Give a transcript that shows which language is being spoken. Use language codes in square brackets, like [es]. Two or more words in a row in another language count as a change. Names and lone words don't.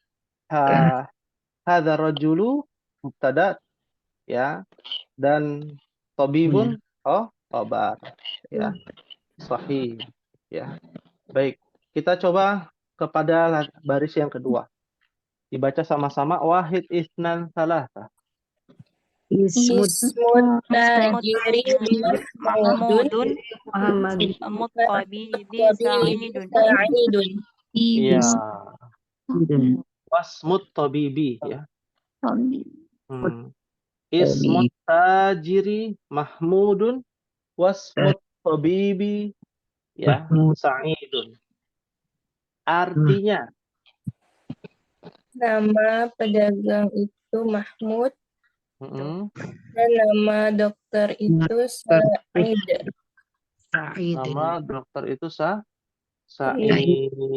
[ar] هذا رجل [id] mubtada ya, dan tabibun khabar ya. Sahih ya. Baik, kita coba kepada baris yang kedua. Dibaca sama-sama. Wahid, [ar] اثنان ثلاثة. اسم التاجر Mahmudun Muttabibi Sa'idun. Iya. واسم الطبيب ya. اسم التاجر محمود، واسم الطبيب ya Sa'idun. [id] Artinya, nama pedagang itu Mahmud dan nama dokter itu Sa'id. nama dokter itu Sa'id.